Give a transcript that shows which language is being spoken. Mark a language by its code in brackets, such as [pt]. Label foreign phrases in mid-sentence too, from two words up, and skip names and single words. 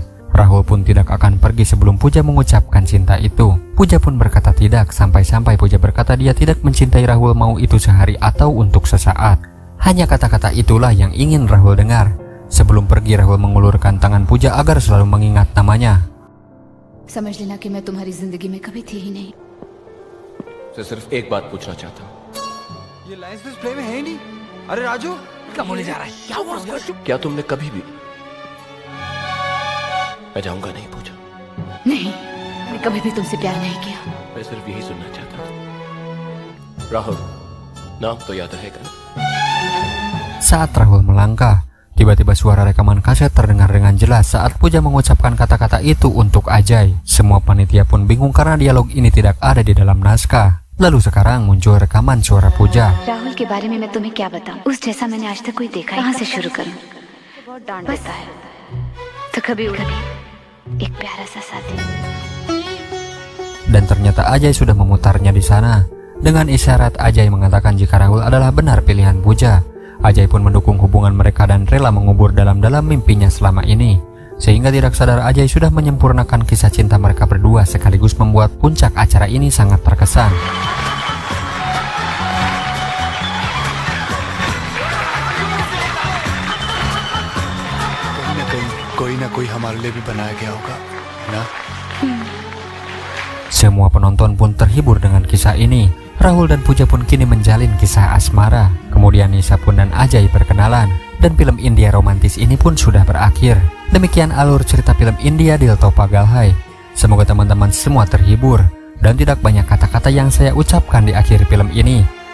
[id] Rahul pun tidak akan pergi sebelum Puja mengucapkan cinta itu. Puja pun berkata tidak, sampai-sampai Puja berkata dia tidak mencintai Rahul mau itu sehari atau untuk sesaat. Hanya kata-kata itulah yang ingin Rahul dengar. Sebelum pergi Rahul mengulurkan tangan Puja agar selalu mengingat namanya. [hi] समझ लेना कि मैं तुम्हारी जिंदगी में कभी थी ही नहीं. से सिर्फ एक बात पूछना चाहता हूँ, ये लाइंस में प्ले में है ही नहीं. अरे राजू कम होने जा रहा है. क्या हुआ उसको? क्या तुमने कभी भी मैं जाऊंगा नहीं पूछा? नहीं, मैंने कभी भी तुमसे प्यार नहीं किया. मैं सिर्फ यही सुनना चाहता था. राहुल, नाम तो याद रहेगा? [id] Saat Rahul melangkah, tiba-tiba suara rekaman kaset terdengar dengan jelas saat Puja mengucapkan kata-kata itu untuk Ajay. Semua panitia pun bingung karena dialog ini tidak ada di dalam naskah. Lalu sekarang muncul rekaman suara Puja. [hi] राहुल के बारे में मैं तुम्हें क्या बताऊं? उस जैसा मैंने आज तक कोई देखा ही. कहाँ से शुरू करूं? बहुत डांट देता है. तो कभी एक प्यारा सा साथी. [id] Dan ternyata Ajay sudah memutarnya di sana. Dengan isyarat Ajay mengatakan jika Rahul adalah benar pilihan Puja. Ajay pun mendukung hubungan mereka dan rela mengubur dalam-dalam mimpinya selama ini. Sehingga tidak sadar Ajay sudah menyempurnakan kisah cinta mereka berdua sekaligus membuat puncak acara ini sangat terkesan. [hi] कोई ना कोई हमारे लिए भी बनाया गया होगा, ना? [id] Semua penonton pun terhibur dengan kisah ini. Rahul dan Puja pun kini menjalin kisah asmara. Kemudian Nisa pun dan Ajay berkenalan. Dan film India romantis ini pun sudah berakhir. Demikian alur cerita film India Dil To Pagal Hai. Semoga teman-teman semua terhibur. Dan tidak banyak kata-kata yang saya ucapkan di akhir film ini.